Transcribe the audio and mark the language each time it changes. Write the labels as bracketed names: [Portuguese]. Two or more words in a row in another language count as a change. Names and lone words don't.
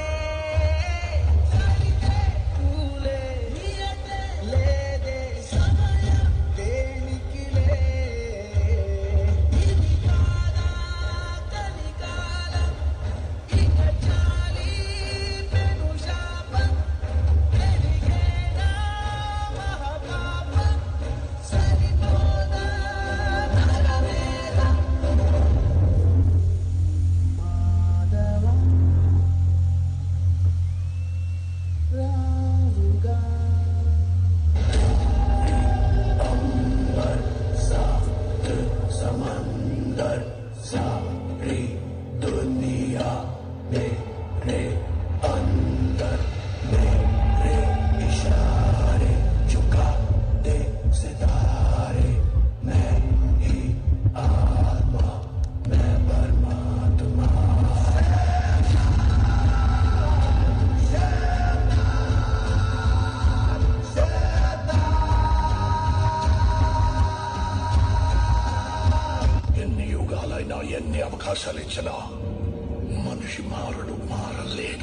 [Telugu] పూలే లేదే సమయం దేనికిలే ఇది కాదా కలికాలం ఇక చాలి పెను శాపం పెరిగేనా మహాపాపం సరిపోదా నరవేదం [Hindi] మాధవ రావుగా समंदर सारी दुनिया मेरे अंदर मेरे इशारे झुका दे सितारे मैं ही आत्मा मैं परमात्मा [Telugu] ఎన్ని యుగాలైనా ఎన్ని అవకాశాలిచ్చినా మనిషి మారడు, మారలేడు.